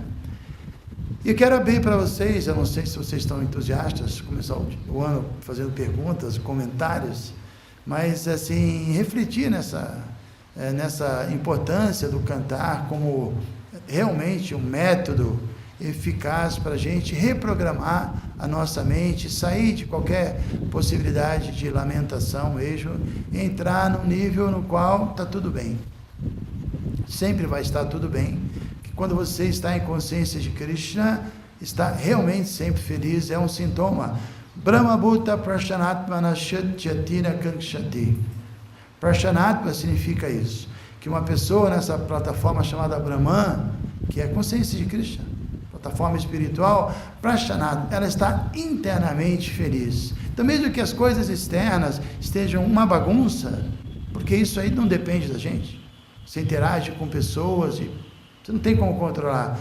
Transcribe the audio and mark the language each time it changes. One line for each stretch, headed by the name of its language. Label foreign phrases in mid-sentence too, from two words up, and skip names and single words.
Portuguese: E eu quero abrir para vocês, eu não sei se vocês estão entusiastas, começar o ano fazendo perguntas, comentários, mas assim, refletir nessa importância do cantar como realmente um método eficaz para a gente reprogramar a nossa mente, sair de qualquer possibilidade de lamentação mesmo, e entrar num nível no qual está tudo bem. Sempre vai estar tudo bem. Quando você está em consciência de Krishna, está realmente sempre feliz, é um sintoma.
Sanskrit: Brahmabhuta prashanatmana shatyatina kankshati.
Portuguese: Prashanatma significa isso, que uma pessoa nessa plataforma chamada Brahman, que é a consciência de Krishna, plataforma espiritual, prashanatma, ela está internamente feliz. Então, mesmo que as coisas externas estejam uma bagunça, porque isso aí não depende da gente, você interage com pessoas e você não tem como controlar.